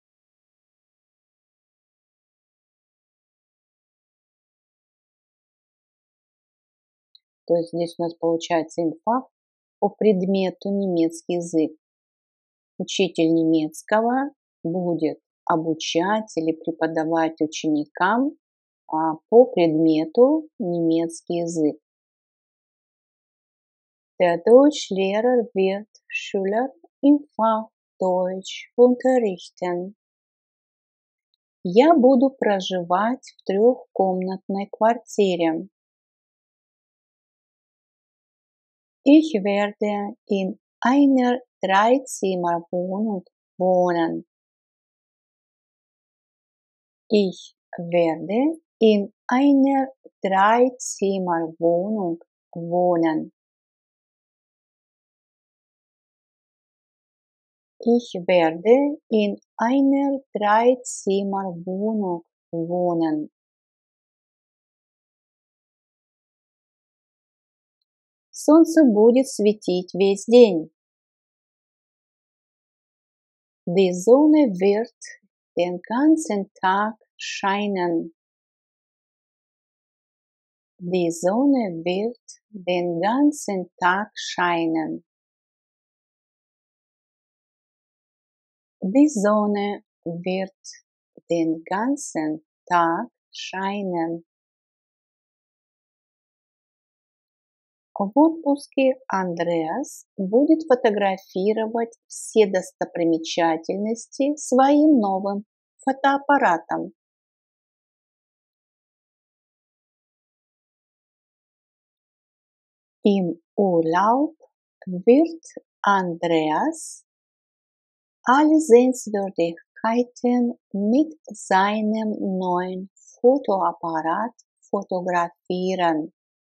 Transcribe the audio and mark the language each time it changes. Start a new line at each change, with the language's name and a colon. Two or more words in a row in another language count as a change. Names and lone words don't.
Russian: То есть здесь у нас получается инфах по предмету немецкий язык. Учитель немецкого будет обучать или преподавать ученикам по предмету немецкий язык.
German: Der Deutschlehrer wird Schüler im Fach Deutsch unterrichten.
Russian: Я буду проживать в трехкомнатной квартире.
German: Ich werde in einer Dreizimmerwohnung wohnen. Ich werde in einer Dreizimmerwohnung wohnen. Ich werde in einer Dreizimmerwohnung wohnen.
Russian: Солнце будет светить весь день.
German: Die Sonne wird den ganzen Tag scheinen. Die Sonne wird den ganzen Tag scheinen. Die Sonne wird den ganzen Tag scheinen.
Russian: В отпуске Андреас будет фотографировать все достопримечательности своим новым фотоаппаратом.
German: Im Urlaub wird Andreas alle Sehenswürdigkeiten mit seinem neuen Fotoapparat fotografieren.